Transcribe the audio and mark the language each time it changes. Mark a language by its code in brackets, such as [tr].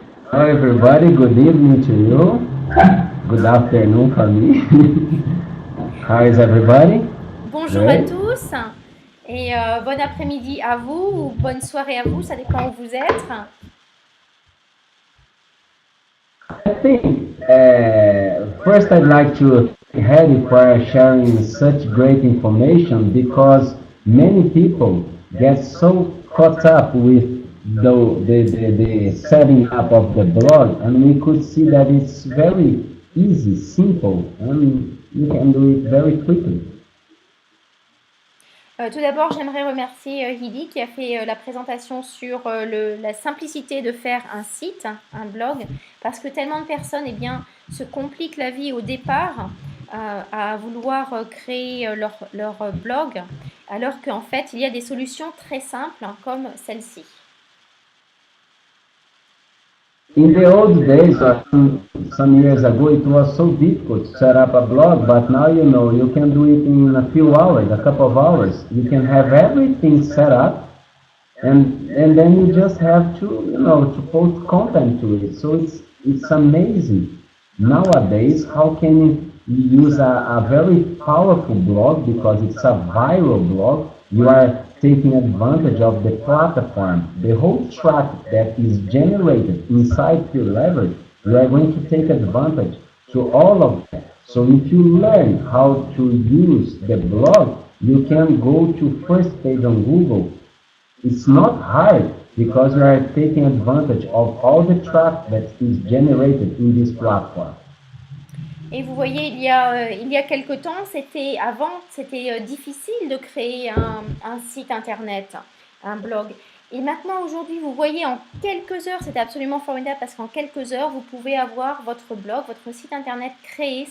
[en] Hello everybody, good evening to you. Good afternoon for me. How is everybody? [fr] Bonjour à tous et bon après-midi à vous ou bonne soirée à vous, ça dépend où vous êtes. [en] I think first I'd like to thank Hedy for sharing such great information because many people get so caught up with the setting up of the blog, and we could see that it's very easy, simple, and you can do it very quickly. [fr] Tout d'abord, j'aimerais remercier Heidi qui a fait la présentation sur la simplicité de faire un site, un blog, parce que tellement de personnes se compliquent la vie au départ à vouloir créer leur blog, alors qu'en fait, il y a des solutions très simples comme celle-ci. [en] In the old days, some years ago, it was so difficult to set up a blog, but now you can do it in a few hours, a couple of hours. You can have everything set up, and then you just have to post content to it. So it's amazing nowadays how can you use a very powerful blog because it's a viral blog. You are taking advantage of the platform, the whole traffic that is generated inside Pure Leverage. You are going to take advantage to all of that. So if you learn how to use the blog, you can go to first page on Google. It's not hard because you are taking advantage of all the traffic that is generated in this platform. [fr] Et vous voyez, il y a quelque temps, c'était difficile de créer un site internet, un blog. Et maintenant, aujourd'hui, vous voyez, en quelques heures, c'est absolument formidable parce qu'en quelques heures, vous pouvez avoir votre blog, votre site internet créé.